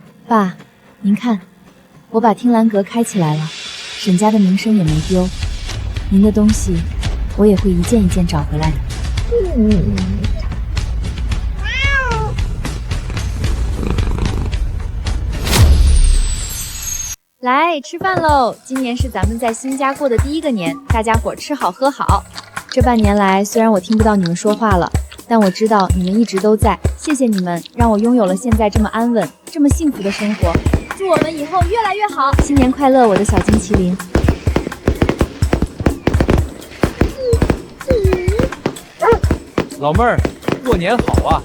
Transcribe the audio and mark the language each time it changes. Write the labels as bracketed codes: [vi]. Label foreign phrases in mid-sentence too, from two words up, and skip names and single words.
[zh] 爸，您看，我把聽蘭閣開起來了，沈家的名聲也沒丟，您的東西我也會一件一件找回來的。來吃飯嘍！今年是咱們在新家過的第一個年，大家伙吃好喝好。這半年來，雖然我聽不到你們說話了，但我知道你們一直都在。謝謝你們，讓我擁有了現在這麼安穩、這麼幸福的生活。祝我們以後越來越好！新年快樂，我的小金麒麟！老妹兒，過年好啊！